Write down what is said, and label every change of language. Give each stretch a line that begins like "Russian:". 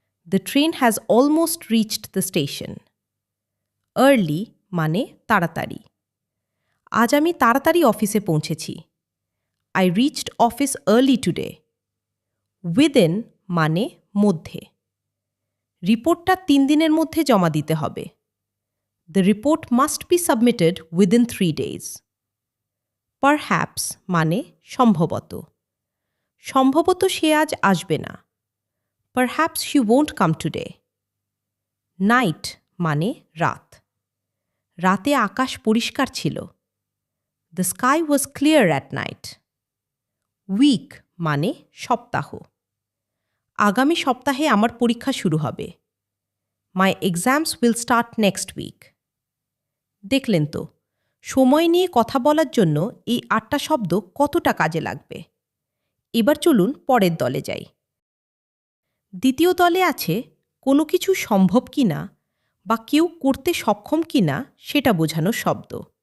English: The train has almost reached the station.
Bangla: Early মানে তাড়াতাড়ি। আজ আমি তাড়াতাড়ি অফিসে পৌঁছেছি।
English: I reached office early today.
Bangla: Within মানে মধ্যে। রিপোর্টটা 3 দিনের মধ্যে জমা দিতে হবে।
English: The report must be submitted within 3 days.
Bangla: Perhaps মানে সম্ভবত। সম্ভবত সে আজ আসবে না।
English: Perhaps she won't come today. Night
Bangla: মানে রাত। রাতে আকাশ পরিষ্কার ছিল।
English: The sky was clear at night.
Bangla: Week মানে সপ্তাহ। আগামী সপ্তাহে আমার পরীক্ষা শুরু হবে।
English: My exams will start next week.
Bangla: দেখলেন তো, সময় নিয়ে কথা বলার জন্য এই 8টা শব্দ কতটা কাজে লাগবে। এবার চলুন পরের দলে যাই। দ্বিতীয় দলে আছে কোনো কিছু সম্ভব কিনা বা কেউ করতে সক্ষম কিনা সেটা বোঝানো শব্দ।